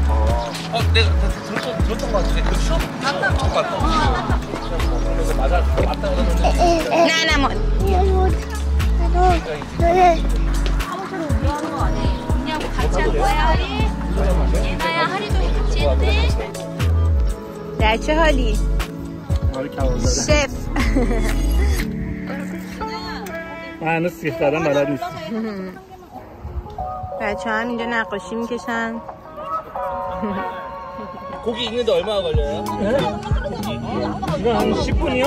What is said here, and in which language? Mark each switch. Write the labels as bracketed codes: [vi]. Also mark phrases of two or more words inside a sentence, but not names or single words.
[ko] 내가 들었던 것 같은데. 그 시험? 맞아. 맞다 그러는데. 나나 뭐. 언니하고 같이 할 거야, 하리? 예나야, 하리도 같이 했대? [fa] در چه حالی؟ شف من هنوز سیخ زدن بلد نیستم. بچه هم اینجا نقاشی میکشن. [ko] 고기 익는데 얼마나 걸려요? 이거 한 10분이요?